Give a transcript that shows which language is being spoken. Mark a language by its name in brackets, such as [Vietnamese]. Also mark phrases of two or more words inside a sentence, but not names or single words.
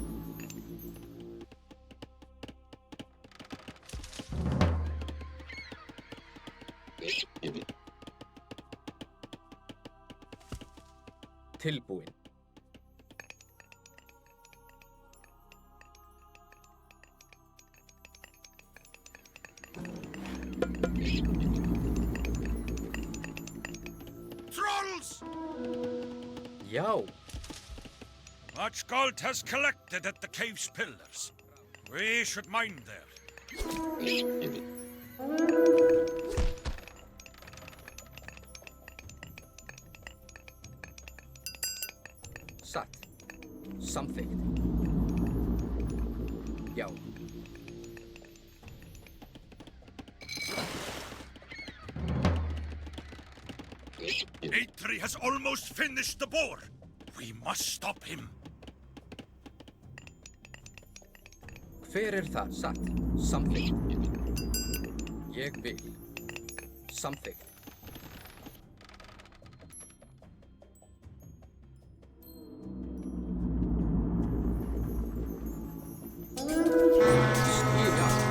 [Icelandic] Tilbúin. Trolls! Já, [English] Much gold has collected at the cave's pillars. We should mine there. [Icelandic] satt. Samþykkt. Já. [English] Eitri has almost finished the boar. We must stop him. [Icelandic] Hver er það? Satt. Samþykkt. Ég vil. Samþykkt. Skýra.